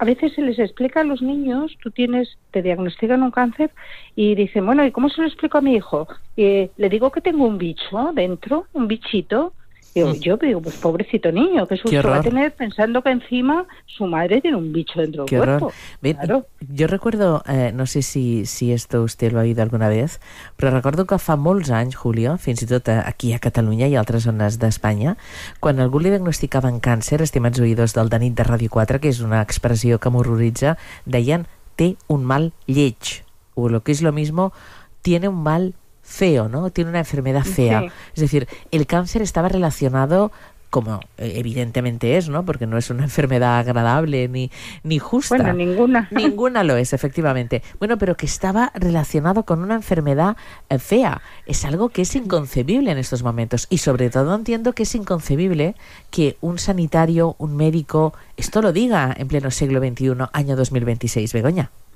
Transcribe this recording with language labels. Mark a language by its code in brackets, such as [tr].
[es] A veces se les explica a los niños, te diagnostican un cáncer y dicen, bueno, ¿y cómo se lo explico a mi hijo? Le digo que tengo un bicho dentro, un bichito. Yo digo, pues pobrecito niño, qué susto va a tener pensando que encima su madre tiene un bicho dentro del cuerpo. Bien, claro. Yo recuerdo, no sé si esto usted lo ha oído alguna vez, [ca] però recordo que fa molts anys, Julio, fins i tot aquí a Catalunya i altres zones d'Espanya, quan algú li diagnosticava en càncer, estimats oïdors del Danit de Ràdio 4, que és una expressió que m'horroritza, deien, té un mal lleig, [es] o lo que es lo mismo, tiene un mal feo, ¿no? Tiene una enfermedad fea. Sí. Es decir, el cáncer estaba relacionado, como evidentemente es, ¿no? Porque no es una enfermedad agradable ni justa. Bueno, ninguna. Ninguna lo es, efectivamente. Bueno, pero que estaba relacionado con una enfermedad fea. Es algo que es inconcebible en estos momentos. Y sobre todo entiendo que es inconcebible que un sanitario, un médico, esto lo diga en pleno siglo XXI, año 2026, Begoña.